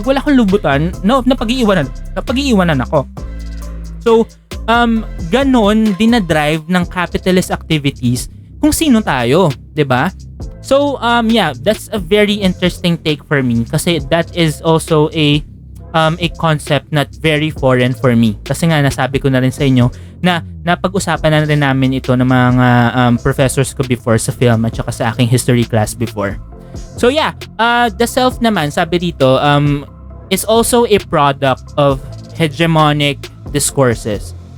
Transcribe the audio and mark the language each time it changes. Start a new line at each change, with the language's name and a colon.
Filipino: Pag wala akong Louboutin, napag-iiwanan ako. So, ganon dinadrive ng capitalist activities kung sino tayo, 'di ba?
English: So, yeah, that's a very interesting take for me
Filipino: kasi
English: that is also a concept not very foreign for me.
Filipino: Kasi nga nasabi ko na rin sa inyo na napag-usapan na rin namin ito ng mga professors ko before sa film at saka sa aking history class before.
English: So, yeah, the self
Filipino: naman, sabi dito,
English: is also a product of hegemonic discourses.